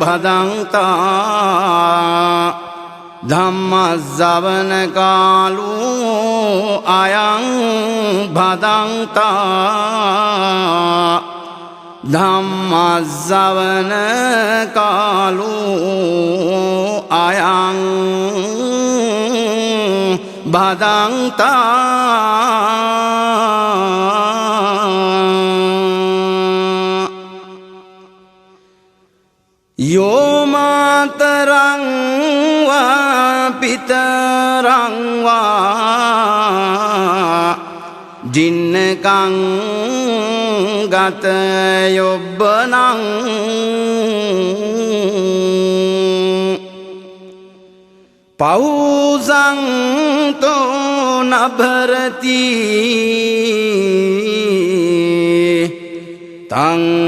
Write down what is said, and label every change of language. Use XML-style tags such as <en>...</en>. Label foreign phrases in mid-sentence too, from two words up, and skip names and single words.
<pi>භදංතා ධම්ම ශ්‍රවණ කාලෝ අයං භදංතා ධම්ම ශ්‍රවණ කාලෝ අයං භදංතා යෝ මාතරං වා පිතරං වා ජින්නකං ගත යොබ්බනං පෞසං තෝ නභරති තං</pi>